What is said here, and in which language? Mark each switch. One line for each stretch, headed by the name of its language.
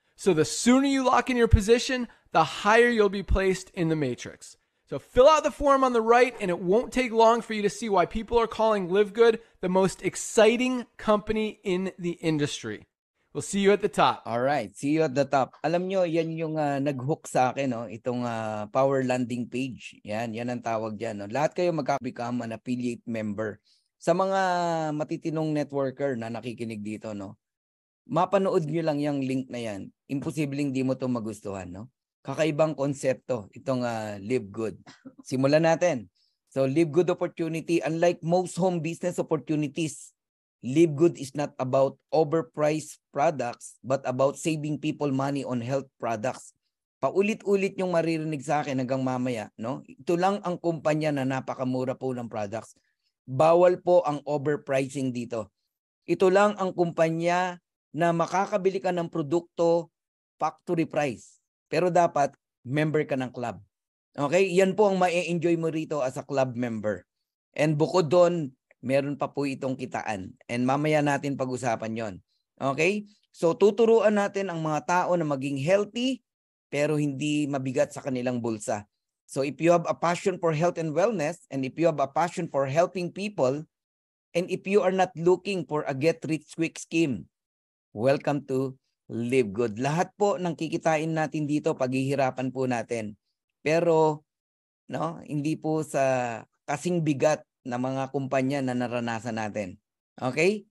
English: So the sooner you lock in your position, the higher you'll be placed in the matrix. So fill out the form on the right, and it won't take long for you to see why people are calling Live Good the most exciting company in the industry. We'll see you at the top. All right, see you at the top.
Filipino: Alam nyo, yan yung nag-hook sa akin, no? Itong Power Landing page. Yan ang tawag dyan. No? Lahat kayo magka-become an affiliate member. Sa mga matitinong networker na nakikinig dito, no? Mapanood nyo lang yung link na yan. Imposibleng di mo to magustuhan, no? Kakaibang konsepto itong Live Good. Simulan natin.
English: So Live Good opportunity, unlike most home business opportunities, Live Good is not about overpriced products but about saving people money on health products.
Filipino: Paulit-ulit yung maririnig sa akin hanggang mamaya, no? Ito lang ang kumpanya na napakamura po ng products. Bawal po ang overpricing dito. Ito lang ang kumpanya na makakabili ka ng produkto factory price. Pero dapat member ka ng club. Okay? Yan po ang ma-enjoy mo rito
English: as a club member.
Filipino: And bukod doon, meron pa po itong kitaan. And mamaya natin pag-usapan yon. Okay? So tuturuan natin ang mga tao na maging healthy pero hindi mabigat sa kanilang bulsa.
English: So if you have a passion for health and wellness, and if you have a passion for helping people, and if you are not looking for a get-rich-quick scheme, welcome to Live Good.
Filipino: Lahat po ng kikitain natin dito, paghihirapan po natin. Pero no, hindi po sa kasing bigat na mga kumpanya na naranasan natin. Okay?